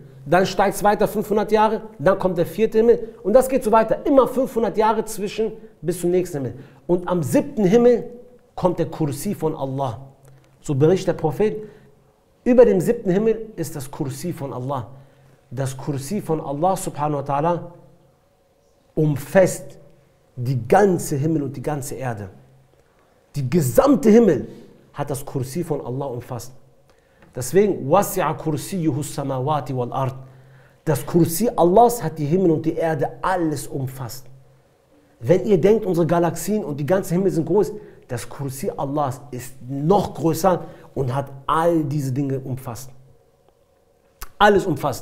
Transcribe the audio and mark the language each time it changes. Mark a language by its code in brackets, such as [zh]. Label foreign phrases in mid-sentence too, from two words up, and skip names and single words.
[de] Dann steigt es weiter 500 Jahre, dann kommt der vierte Himmel und das geht so weiter. Immer 500 Jahre zwischen bis zum nächsten Himmel. Und am 7. Himmel kommt der Kursi von Allah. So berichtet der Prophet, über dem 7. Himmel ist das Kursi von Allah. Das Kursi von Allah [ar] سبحانه وتعالى [de] umfasst die ganze Himmel und die ganze Erde. Die gesamte Himmel hat das Kursi von Allah umfasst. Deswegen, [ar] وسع كرسيه السماوات والأرض. [de] Das Kursi Allahs hat die Himmel und die Erde alles umfasst. Wenn ihr denkt, unsere Galaxien und die ganze Himmel sind groß, das Kursi Allahs ist noch größer und hat all diese Dinge umfasst. Alles umfasst.